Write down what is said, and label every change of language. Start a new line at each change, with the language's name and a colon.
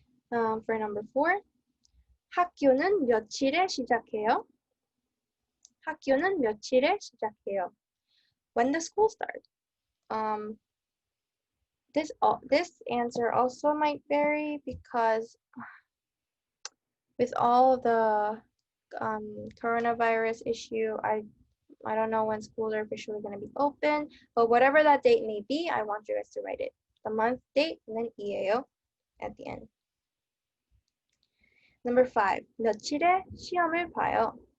English: For number 4,
Korean: 학교는 며칠에 시작해요? 학교는 며칠에 시작해요?
English: When does school start? This answer also might vary because with all the coronavirus issue, I don't know when schools are officially going to be open, but whatever that date may be, I want you guys to write it. The month, date, and then 이에요 at the end. Number 5,
Korean: 며칠에 시험을 봐요?